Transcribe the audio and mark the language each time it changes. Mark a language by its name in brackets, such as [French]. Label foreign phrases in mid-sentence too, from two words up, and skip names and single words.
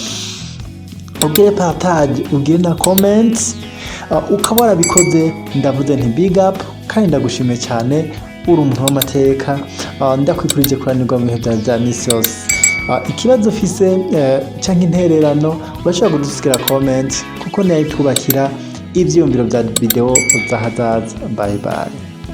[Rundi] ugire partage ugire na comments ukaba warabikoze ndavuze nti [English] big up [Rundi] kandi ndagushimiye cyane uri umuntu w'amateka ndakwifurije kuranirwa mu bihe bya misi yose ikibazo ufise cyangwa intererano urashobora kudusigira comment kuko niyo twubakira ibyiyumviro bya video uzahazaza [English] bye bye.